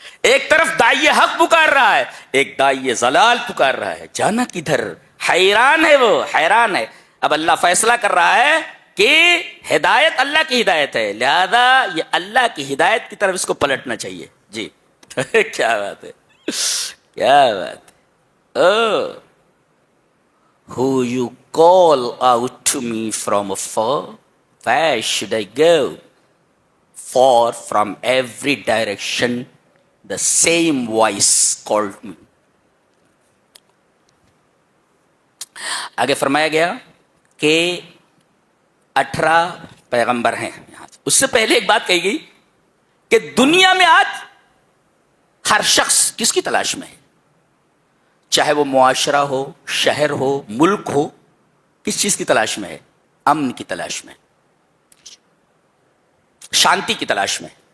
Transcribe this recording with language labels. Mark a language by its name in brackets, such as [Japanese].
[Urdu] ایک طرف دائی حق پکار رہا ہے، ایک دائی ضلال پکار رہا ہے، جانا کدھر. حیران ہے وہ، حیران ہے. اب اللہ فیصلہ کر رہا ہے کہ ہدایت اللہ کی ہدایت ہے، لہذا یہ اللہ کی ہدایت کی طرف اس کو پلٹنا چاہیے. جی کیا بات ہے، کیا بات ہے. [English] O who you call out to me from afar, where should I go, for from every direction the same voice called me. [Urdu] آگے فرمایا گیا کہ 18 پیغمبر ہیں. اس سے پہلے ایک بات کہی گئی کہ دنیا میں آج ہر شخص کس کی تلاش میں ہے، چاہے وہ معاشرہ ہو، شہر ہو، ملک ہو، کس چیز کی تلاش میں ہے؟ امن کی تلاش میں، شانتی کی تلاش میں.